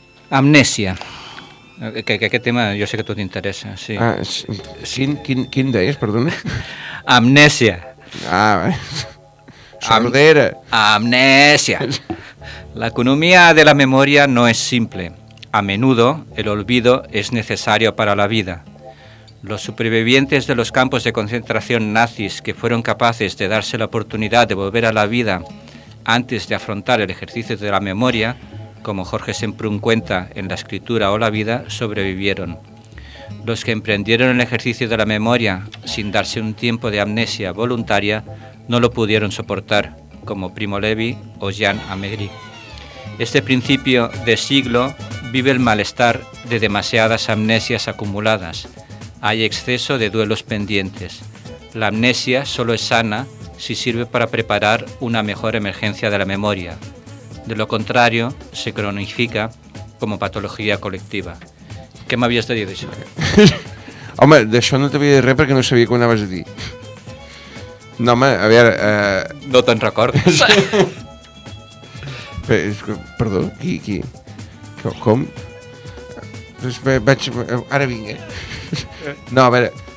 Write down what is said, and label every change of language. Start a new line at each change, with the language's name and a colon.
Catalan: Amnèsia. Aquest tema jo sé que a tu t'interessa. Sí. Ah, quin deies, perdona? Amnèsia. Ah, bé. Sordera. Amnèsia. L'economia de la memòria no és simple.
Spanish: A menudo, el olvido es necesario para la vida. Los supervivientes de los campos de concentración nazis que fueron capaces de darse la oportunidad de volver a la vida antes de afrontar el ejercicio de la memoria, como Jorge Semprún cuenta en La escritura o la vida, sobrevivieron. Los que emprendieron el ejercicio de la memoria sin darse un tiempo de amnesia voluntaria no lo pudieron soportar, como Primo Levi o Jean Améry. Este principio de siglo vive el malestar de demasiadas amnesias acumuladas. Hay exceso de duelos pendientes. La amnesia solo es sana si sirve para preparar una mejor emergencia de la memoria. De lo contrario, se cronifica como patología colectiva.
Catalan: Què m'havies de dir d'això? Home, d'això no t'havia dit res perquè no sabia què anaves a dir. No, home, a veure... No te'n recordes. Perdó, qui? Com? Pues vaig, ara vinc, eh? No, a veure...